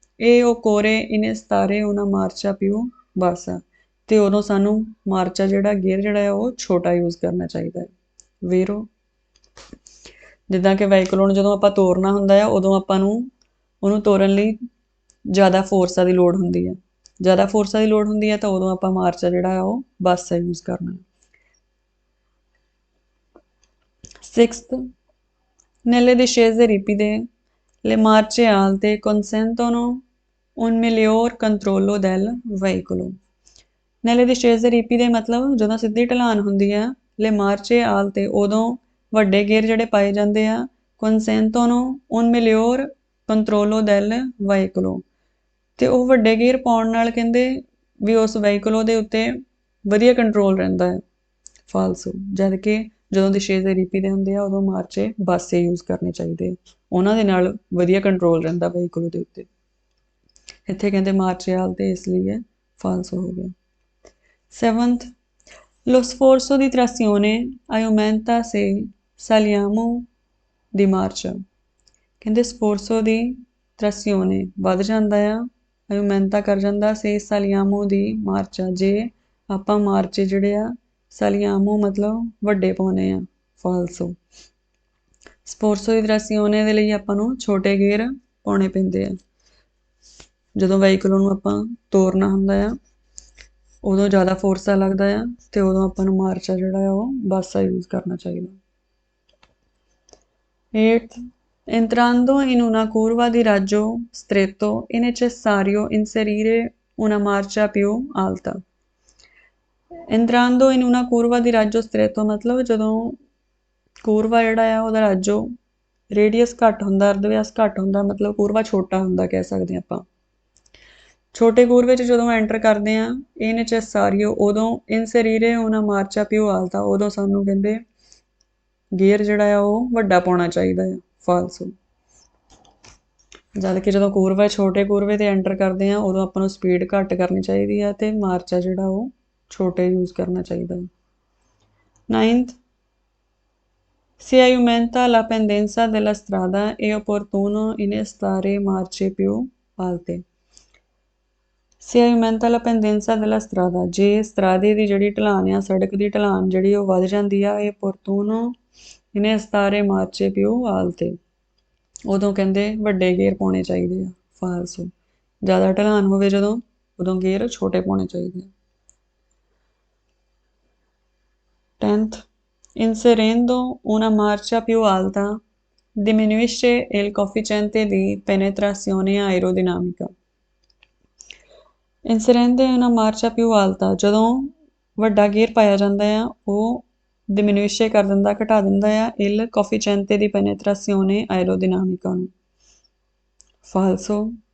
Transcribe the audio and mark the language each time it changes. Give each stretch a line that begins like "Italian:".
Italian: e occorre innestare una marcia più bassa
Punjabi: ਤੇ ਉਦੋਂ ਸਾਨੂੰ ਮਾਰਚਾ ਜਿਹੜਾ ਗੇਅਰ ਜਿਹੜਾ ਆ ਉਹ ਛੋਟਾ ਯੂਜ਼ ਕਰਨਾ ਚਾਹੀਦਾ ਹੈ। vero। ਜਿੱਦਾਂ ਕਿ veicolo ਨੂੰ ਜਦੋਂ ਆਪਾਂ ਤੋਰਨਾ ਹੁੰਦਾ ਆ ਉਦੋਂ ਆਪਾਂ ਨੂੰ ਉਹਨੂੰ ਤੋਰਨ ਲਈ ਜ਼ਿਆਦਾ ਫੋਰਸਾਂ ਦੀ ਲੋੜ ਹੁੰਦੀ ਆ, ਜ਼ਿਆਦਾ ਫੋਰਸਾਂ ਦੀ ਲੋੜ ਹੁੰਦੀ ਆ ਤਾਂ ਉਦੋਂ ਆਪਾਂ ਮਾਰਚਾ ਜਿਹੜਾ ਆ ਉਹ ਬੱਸ ਯੂਜ਼ ਕਰਨਾ।
Italian: 6th, nelle discese ripide le marce alte consentono un miglior controllo del veicolo। nelle discese ripide
Punjabi: ਮਤਲਬ ਜਦੋਂ ਸਿੱਧੀ ਢਲਾਨ ਹੁੰਦੀ ਆ,
Italian: le marce alte
Punjabi: ਉਦੋਂ ਵੱਡੇ ਗੇਅਰ ਜਿਹੜੇ ਪਾਏ ਜਾਂਦੇ ਆ,
Italian: consentono un miglior controllo del veicolo
Punjabi: ਤੇ ਉਹ ਵੱਡੇ ਗੇਅਰ ਪਾਉਣ ਨਾਲ ਕਹਿੰਦੇ ਵੀ ਉਸ veicolo ਦੇ ਉੱਤੇ ਵਧੀਆ ਕੰਟਰੋਲ ਰਹਿੰਦਾ ਹੈ, ਫਾਲਸੋ। ਜਦ ਕਿ ਜਦੋਂ
Italian: discese ripide
Punjabi: ਹੁੰਦੇ ਆ ਉਦੋਂ ਮਾਰਚੇ ਬਾਸੇ ਯੂਜ਼ ਕਰਨੇ ਚਾਹੀਦੇ, ਉਹਨਾਂ ਦੇ ਨਾਲ ਵਧੀਆ ਕੰਟਰੋਲ ਰਹਿੰਦਾ veicolo ਦੇ ਉੱਤੇ। ਇੱਥੇ ਕਹਿੰਦੇ ਮਾਰਚੇ ਆਲਤੇ, ਇਸ ਲਈ ਇਹ ਫਾਲਸੋ ਹੋ ਗਿਆ।
Italian: 7th, lo sforzo di trazione aumenta se saliamo di marcia।
Punjabi: ਕਹਿੰਦੇ
Italian: sforzo di trazione
Punjabi: ਵੱਧ ਜਾਂਦਾ ਆ, aumenta ਕਰ ਜਾਂਦਾ
Italian: se saliamo di marcia
Punjabi: ਜੇ ਆਪਾਂ ਮਾਰਚੇ ਜਿਹੜੇ ਆ saliamo ਮਤਲਬ ਵੱਡੇ ਪਾਉਣੇ ਆ, ਫਾਲਸੋ।
Italian: sforzo di trazione
Punjabi: ਦੇ ਲਈ ਆਪਾਂ ਨੂੰ ਛੋਟੇ ਗੇਅਰ ਪਾਉਣੇ ਪੈਂਦੇ ਆ। ਜਦੋਂ ਵਹੀਕਲ ਨੂੰ ਆਪਾਂ ਤੋਰਨਾ ਹੁੰਦਾ ਆ ਉਦੋਂ ਜ਼ਿਆਦਾ ਫੋਰਸ ਲੱਗਦਾ ਆ ਤੇ ਉਦੋਂ ਆਪਾਂ ਨੂੰ ਮਾਰਚਾ ਜਿਹੜਾ ਆ ਉਹ ਬਾਸਾ ਯੂਜ਼ ਕਰਨਾ ਚਾਹੀਦਾ।
Italian: 8th, entrando in una curva di raggio stretto è necessario inserire una marcia più alta। entrando in una curva di raggio stretto
Punjabi: ਮਤਲਬ ਜਦੋਂ ਕੂਰਵਾ ਜਿਹੜਾ ਆ ਉਹਦਾ ਰਾਜੋ ਰੇਡੀਅਸ ਘੱਟ ਹੁੰਦਾ, ਅਰਧਵਿਆਸ ਘੱਟ ਹੁੰਦਾ, ਮਤਲਬ ਕੂਰਵਾ ਛੋਟਾ ਹੁੰਦਾ ਕਹਿ ਸਕਦੇ ਹਾਂ ਆਪਾਂ। ਛੋਟੇ ਕੂਰਵੇ 'ਚ ਜਦੋਂ ਐਂਟਰ ਕਰਦੇ ਹਾਂ ਇਹ ਨੈਸੈਸਾਰੀਓ ਉਦੋਂ ਇਨਸਰੀਰੇ
Italian: una marcia più alta
Punjabi: ਉਦੋਂ ਸਾਨੂੰ ਕਹਿੰਦੇ ਗੇਅਰ ਜਿਹੜਾ ਆ ਉਹ ਵੱਡਾ ਪਾਉਣਾ ਚਾਹੀਦਾ ਆ ਫਾਲਸੋ। ਜਦ ਕਿ ਜਦੋਂ ਕੂਰਵਾ ਛੋਟੇ ਕੂਰਵੇ 'ਤੇ ਐਂਟਰ ਕਰਦੇ ਹਾਂ ਉਦੋਂ ਆਪਾਂ ਨੂੰ ਸਪੀਡ ਘੱਟ ਕਰਨੀ ਚਾਹੀਦੀ ਆ ਅਤੇ ਮਾਰਚਾ ਜਿਹੜਾ ਉਹ ਛੋਟੇ ਯੂਜ਼ ਕਰਨਾ ਚਾਹੀਦਾ।
Italian: 9th, se aumenta la pendenza della strada è opportuno innestare marce più alte। se aumenta la pendenza della strada
Punjabi: ਜੇ ਸਟਰਾਦੇ ਦੀ ਜਿਹੜੀ ਢਲਾਨ ਆ, ਸੜਕ ਦੀ ਢਲਾਨ ਜਿਹੜੀ ਉਹ ਵੱਧ ਜਾਂਦੀ ਆ, ਇਹ
Italian: opportuno innestare marce più alte
Punjabi: ਉਦੋਂ ਕਹਿੰਦੇ ਵੱਡੇ ਗੇਅਰ ਪਾਉਣੇ ਚਾਹੀਦੇ ਆ ਫਾਲਸੋ। ਜ਼ਿਆਦਾ ਢਲਾਨ ਹੋਵੇ ਜਦੋਂ ਉਦੋਂ ਗੇਅਰ ਛੋਟੇ ਪਾਉਣੇ ਚਾਹੀਦੇ ਆ।
Italian: 10th, inserendo una marcia più alta diminuisce il coefficiente di penetrazione aerodinamica। inserendo una marcia più alta
Punjabi: ਜਦੋਂ ਵੱਡਾ ਗੇਅਰ ਪਾਇਆ ਜਾਂਦਾ ਆ ਉਹ diminuisce ਕਰ ਦਿੰਦਾ, ਘਟਾ ਦਿੰਦਾ ਆ
Italian: il coefficiente di penetrazione aerodinamica
Punjabi: ਨੂੰ ਫਾਲਸੋ।